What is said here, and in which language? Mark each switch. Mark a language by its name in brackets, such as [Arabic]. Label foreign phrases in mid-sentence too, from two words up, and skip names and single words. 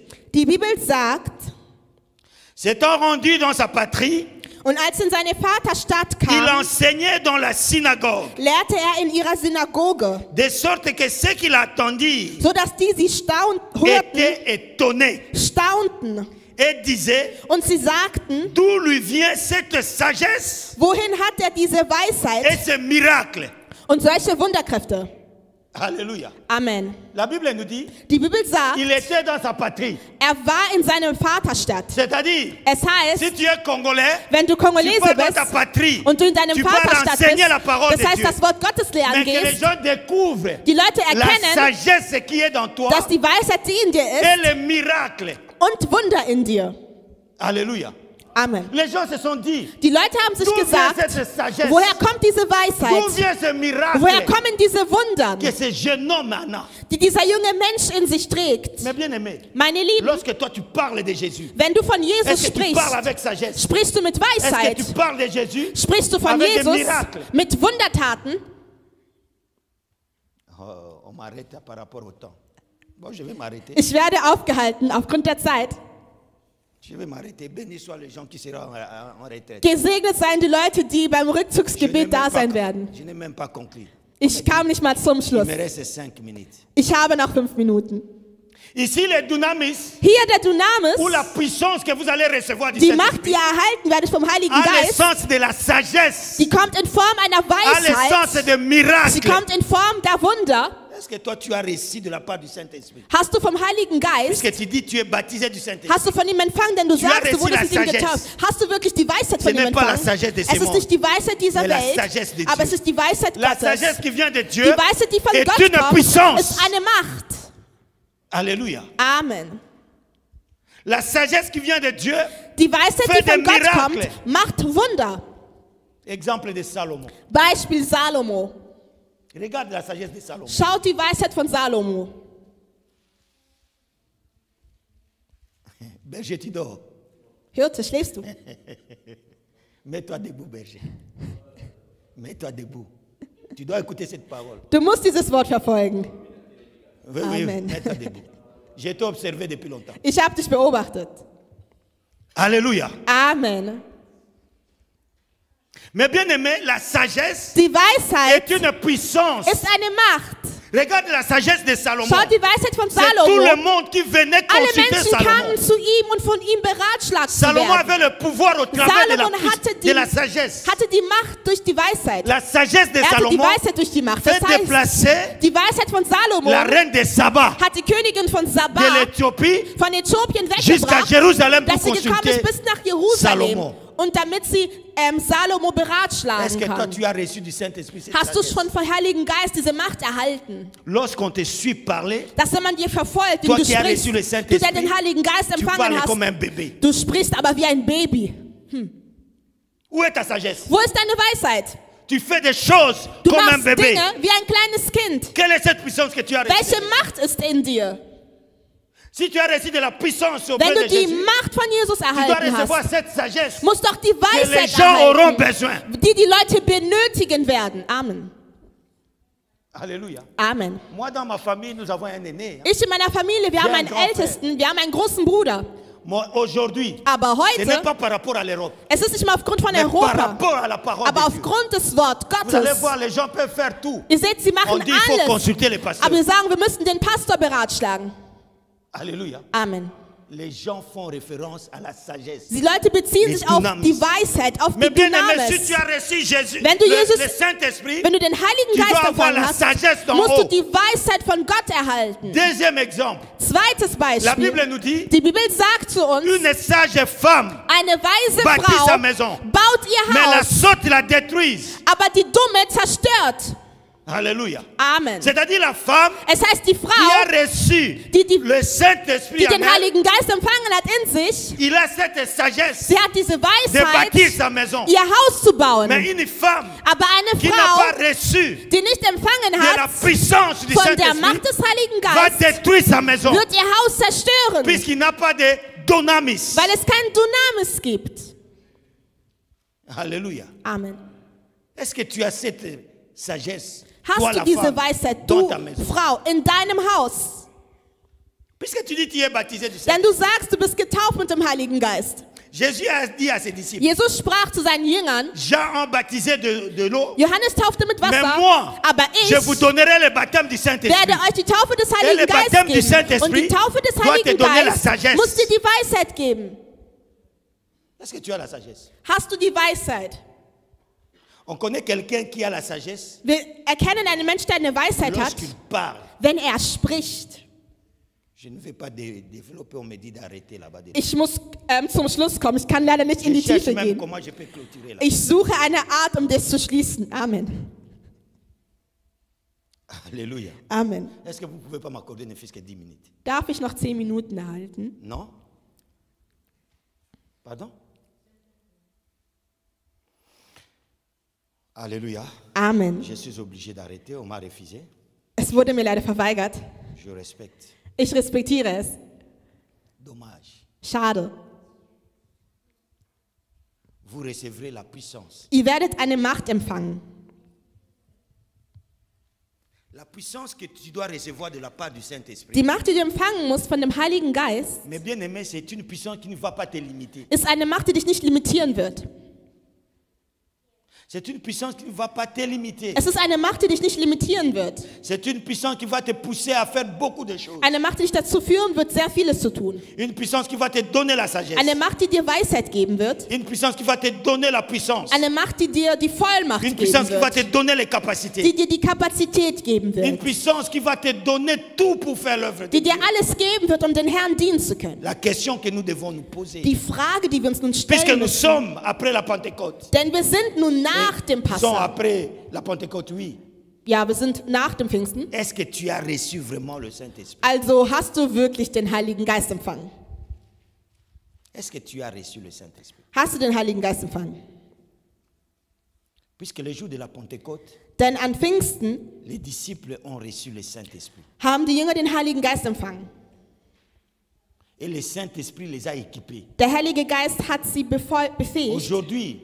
[German] Die Bibel sagt, [French] S'étant rendu dans sa patrie, [German] und als in seine Vaterstadt [French] il [German] kam, [French] enseignait dans la synagogue, [German] lehrte er in ihrer Synagoge, [French] de sorte que ceux qui l'attendirent [German] sodass die sie hörten, [French] étaient étonnés [German] staunten. [French] et disaient, [German] Und sie sagten, [French] d'où lui vient cette sagesse [German] wohin hat er diese [French] et [German] Weisheit [French] ce miracle? [German] und solche Wunderkräfte? [French] Alléluia. [German] Amen. [French] La Bible nous dit, [German] Die Bibel sagt, [French] il était dans sa patrie. [German] er war in seiner Vaterstadt. [French] C'est-à-dire, [German] Es heißt, [French] si tu es congolais, [German] wenn du [French] tu [German] Kongolese [French] pars dans ta [German] bist [French] patrie, [German] und du in deinem [French] tu pars [German] Vaterstadt [French] enseigner [German] bist, [French] la parole [German] das [French] de [German] heißt, [French] Dieu. [German] das Wort Gottes lernen [French] Mais que les [German] gehst, [French] gens découvrent [German] die Leute [French] la [German] erkennen, [French] sagesse qui est dans toi [German] dass die Weisheit, die in dir [French] et [German] ist, [French] les miracles. [German] und Wunder in dir. [French] Alléluia. [German] Amen. [French] Les gens se sont dit, [German] Die Leute haben sich [French] d'où vient [German] gesagt, [French] cette sagesse? [German] woher kommt diese [French] D'où [German] Weisheit? [French] vient ce miracle [German] Woher kommen diese Wunder, [French] que ce jeune homme en a? [German] die dieser junge Mensch in sich trägt? [French] Mais bien aimé, [German] Meine Lieben, [French] lorsque toi tu parles de Jésus, [German] wenn du von Jesus [French] est-ce que tu parles [German] sprichst, [French] avec sagesse? [German] sprichst du mit [French] Est-ce que [German] Weisheit? [French] tu parles de Jésus [German] Sprichst du von [French] avec des [German] Jesus [French] miracles? [German] mit Wundertaten? [French] Oh, on m'arrête par rapport au temps. Bon, je vais m'arrêter. [German] Ich werde aufgehalten aufgrund der Zeit. [French] Je vais m'arrêter. Béni soient les gens qui seront en retraite. [German] Gesegnet seien die Leute, die beim Rückzugsgebet da sein werden. [French] Je n'ai même pas conclu. [German] Ich kam nicht mal zum [French] Il [German] Schluss. [French] me reste 5 minutes. [German] Ich habe noch 5 Minuten. [French] Ici, les dunamis, [German] Hier der [French] ou la [German] Dunamis, [French] puissance que vous allez recevoir du [German] die Macht, die [French] Saint-Esprit, [German] ihr erhalten werdet vom Heiligen [French] a le [German] Geist, [French] sens de la sagesse, [German] die kommt in Form einer [French] a le sens [German] Weisheit, [French] de [German] sie [French] miracle. [German] kommt in Form der Wunder. [French] Est-ce que toi tu as reçu de la part du Saint-Esprit? [German] Hast du vom Heiligen Geist, [French] Puisque tu dis tu es baptisé du Saint-Esprit. [German] hast du von ihm empfangen, denn du [French] Tu as [German] sagst, du [French] reçu [German] wurdest [French] la [German] mit ihm [French] sagesse. [German] getauft. Hast du wirklich die Weisheit von [French] Ce [German] ihm [French] n'est pas la [German] empfangen? [French] sagesse de ce [German] Es ist [French] monde, [German] nicht die Weisheit dieser [French] mais la [German] Welt, [French] sagesse de [German] aber [French] Dieu. [German] es ist die Weisheit [French] La [German] Gottes. [French] sagesse qui vient de Dieu [German] Die Weisheit, die von [French] est [German] Gott [French] une [German] kommt, [French] puissance. [German] ist eine Macht. [French] Alléluia. [German] Amen. [French] La sagesse qui vient de Dieu, [German] Die Weisheit, [French] Fait [German] die von [French] des [German] Gott [French] miracles. [German] kommt, macht Wunder. [French] exemple de Salomon. [German] Beispiel Salomo. [French] Regarde la sagesse de Salomon. [German] Schaut die Weisheit von Salomo. [French] Berger, tu dors. [German] Hirte, schläfst du? [French] Mets-toi debout, berger. Mets-toi debout. Tu dois écouter cette parole. [German] Du musst dieses Wort verfolgen. [French] Oui, oui, [German] Amen. [French] mets-toi debout. J'ai été observé depuis longtemps. [German] Ich habe dich beobachtet. [French] Alléluia. [German] Amen. [French] Mais bien aimé, la sagesse [German] Die Weisheit [French] est une puissance. [German] ist eine Macht. [French] Regarde la sagesse de Salomon. [German] Schaut die Weisheit von [French] C'est tout le [German] Salomo. [French] monde qui venait [German] Alle [French] consulter [German] Menschen [French] Salomon. [German] kamen zu ihm und von ihm beratschlagt zu [French] Salomon [German] werden. [French] avait le pouvoir au travers [German] Salomon hatte [French] de la sagesse. [German] die Macht durch die Weisheit. [French] La sagesse de [German] Er hatte die [French] Salomon [German] Weisheit durch die Macht. Das [French] fait [German] heißt, [French] déplacer [German] die Weisheit von Salomo [French] la reine de Saba [German] hat die Königin von [French] de [German] Saba [French] l'Éthiopie [German] von Äthiopien [French] jusqu'à [German] weggebracht, [French] Jérusalem pour [German] dass sie gekommen [French] consulter [German] ist bis nach Jerusalem. [French] Salomon. [German] Und damit sie Salomo [French] Est-ce [German] beratschlagen [French] que toi [German] kann. [French] tu as reçu du Saint-Esprit cette [German] Hast du [French] sagesse? [German] schon vom Heiligen Geist diese Macht erhalten? [French] Lorsqu'on te suit parler, [German] Dass wenn man dir verfolgt, [French] Toi [German] wenn du [French] qui as [German] sprichst, [French] reçu le [German] du [French] Saint-Esprit, [German] der den Heiligen Geist [French] tu [German] empfangen [French] parles comme [German] hast, [French] un bébé. [German] du sprichst aber wie ein Baby. [French] Où est ta sagesse? [German] Wo ist deine Weisheit? [French] Tu fais des choses [German] Du [French] comme un [German] machst [French] bébé. [German] Dinge wie ein kleines Kind. [French] Quelle est cette puissance que tu as reçue? [German] Welche Macht ist in dir? [French] Si tu as reçu de la puissance auprès [German] Wenn [French] de [German] du die [French] Jésus, [German] Macht von Jesus [French] tu dois [German] erhalten [French] recevoir [German] hast, [French] cette sagesse [German] musst doch die [French] que les [German] Weisheit [French] gens auront [German] erhalten, [French] besoin. [German] die Leute benötigen werden. Amen. [French] Alléluia. [German] Amen. [French] Moi, dans ma famille, nous avons un aîné. [German] Ich in meiner Familie, wir haben einen [French] Grand-Frère. [German] Ältesten, wir haben einen großen Bruder. [French] Moi, aujourd'hui, [German] Aber [French] ce n'est [German] heute, [French] pas par rapport à l'Europe, [German] es ist nicht mal aufgrund von [French] mais par [German] Europa, [French] rapport à la parole [German] aber [French] de Dieu. [German] aufgrund des Wort [French] Vous allez [German] Gottes. [French] voir, les gens peuvent faire tout. [German] Ihr seht, sie [French] On [German] machen [French] dit il faut [German] alles. [French] consulter les pasteurs. [German] Aber wir sagen, wir müssen den Pastor beratschlagen. [French] Alléluia. [German] Amen. [French] Les gens font référence à la sagesse. [German] Die Leute beziehen [French] Les [German] sich auf [French] Dunamis. [German] die Weisheit, auf [French] Mais [German] die [French] bien aimé, si [German] Dynamis. [French] tu as reçu Jésus, [German] Wenn du Jesus- [French] le Saint-Esprit, [German] Wenn du den Heiligen [French] tu [German] Geist [French] dois avoir [German] empfangen [French] la [German] hast, [French] sagesse d'en [German] musst du [French] haut. [German] die Weisheit von Gott erhalten. [French] Deuxième exemple, [German] Zweites [French] la Bible [German] Beispiel. [French] nous dit, [German] Die Bibel sagt zu uns, [French] une sage femme, [German] eine weise [French] bâtit sa [German] Frau [French] maison, [German] baut ihr [French] mais la [German] Haus, [French] sotte la détruise. [German] aber die Dumme zerstört. [French] Alléluia. [German] Amen. [French] C'est-à-dire la femme [German] Es heißt, die [French] qui a [German] Frau, [French] reçu [German] die [French] le Saint-Esprit [German] die [French] en [German] den [French] elle, [German] Heiligen Geist empfangen hat in sich, [French] il a cette sagesse [German] sie hat diese [French] de bâtir [German] Weisheit, [French] sa maison. [German] ihr Haus zu bauen. [French] Mais une femme [German] Aber eine [French] qui n'a pas [German] Frau, [French] reçu [German] die nicht empfangen [French] de la [German] hat [French] puissance du [German] von der [French] Saint-Esprit [German] Macht des Heiligen [French] va [German] Geistes, [French] détruire sa maison [German] wird ihr Haus zerstören, [French] puisqu'il n'a pas de dunamis. [German] weil es kein Dunamis gibt. [French] Alléluia. [German] Amen. [French] Est-ce que tu as cette sagesse, [German] Hast [French] toi [German] du [French] la [German] diese [French] femme, [German] Weisheit, [French] dans [German] du [French] ta maison? [German] Frau, in deinem Haus? [French] Puisque tu dis que tu es baptisé du [German] Denn [French] Saint-Esprit. [German] du sagst, du bist getauft mit dem Heiligen Geist. [French] Jésus a dit à ses disciples, [German] Jesus sprach zu seinen Jüngern, [French] Jean a baptisé de l'eau, [German] Johannes taufte mit [French] mais [German] Wasser, [French] moi, [German] aber [French] je [German] ich [French] vous donnerai le baptême du Saint-Esprit. [German] werde euch die Taufe des [French] Et le [German] Heiligen Geistes [French] baptême du [German] geben. Und [French] Saint-Esprit [German] die Taufe des [French] doit te [German] Heiligen [French] donner la [German] Geistes [French] sagesse. [German] muss dir die Weisheit geben. [French] Est-ce que tu as la sagesse? [German] Hast du die Weisheit? [French] On connaît quelqu'un qui a la sagesse [German] Wir erkennen einen Menschen, der eine Weisheit hat, [French] lorsqu'il parle. [German] wenn er spricht. [French] Je ne vais pas développer, on me dit d'arrêter là-bas. [German] Ich muss zum Schluss kommen. Ich kann leider nicht in [French] Je [German] die [French] cherche [German] Tiefe [French] même [German] gehen. [French] comment je peux clôturer là. [German] Ich suche eine Art, um das zu schließen. Amen. [French] Alléluia. [German] Amen. [French] Est-ce que vous ne pouvez pas m'accorder ne fût-ce que 10 minutes? [German] Darf ich noch 10 Minuten erhalten? [French] Non? Pardon? Alléluia. [German] Amen. [French] Je suis obligé d'arrêter, on m'a refusé. [German] Es wurde mir leider verweigert. [French] Je respecte. [German] Ich respektiere es. [French] Dommage. [German] Schade. [French] Vous recevrez la puissance. [German] Ihr werdet eine Macht empfangen. [French] La puissance que tu dois recevoir de la part du Saint-Esprit. [German] Die Macht, die du empfangen musst von dem Heiligen Geist, [French] Mais bien aimé, c'est une puissance qui ne va pas te limiter. [German] ist eine Macht, die dich nicht limitieren wird. [French] C'est une puissance qui ne va pas te limiter. [German] Es ist eine Macht, die dich nicht limitieren wird. [French] C'est une puissance qui va te pousser à faire beaucoup de choses. [German] Eine Macht, die dich dazu führen wird, sehr vieles zu tun. [French] Une puissance qui va te donner la sagesse. [German] Eine Macht, die dir Weisheit geben wird. [French] Une puissance qui va te donner la puissance. [German] Eine Macht, die dir die Vollmacht [French] Une [German] geben [French] puissance qui va te [German] wird. [French] donner les capacités. [German] Die dir die Kapazität geben [French] Une [German] wird. [French] puissance qui va te donner tout pour faire l'œuvre de [German] Die [French] Dieu. [German] dir alles geben wird, um den Herrn dienen zu können. [French] La question que nous devons nous poser, [German] Die Frage, die wir uns nun [French] puisque [German] stellen [French] nous [German] müssen, [French] sommes après la Pentecôte, [German] denn wir sind nun nach dem [French] nous sommes [German] Passa. [French] après la Pentecôte, oui. [German] Ja, wir sind nach dem Pfingsten. [French] Est-ce que tu as reçu vraiment le Saint-Esprit? [German] Also hast du wirklich den Heiligen Geist empfangen? [French] Est-ce que tu as reçu le Saint-Esprit? [German] Hast du den Heiligen Geist empfangen? [French] Puisque le jour de la Pentecôte, [German] Denn an Pfingsten [French] les disciples ont reçu le Saint-Esprit. [German] haben die Jünger den Heiligen Geist empfangen. [French] Et le Saint-Esprit les a équipés. [German] Der Heilige Geist hat sie befähigt. [French] Aujourd'hui,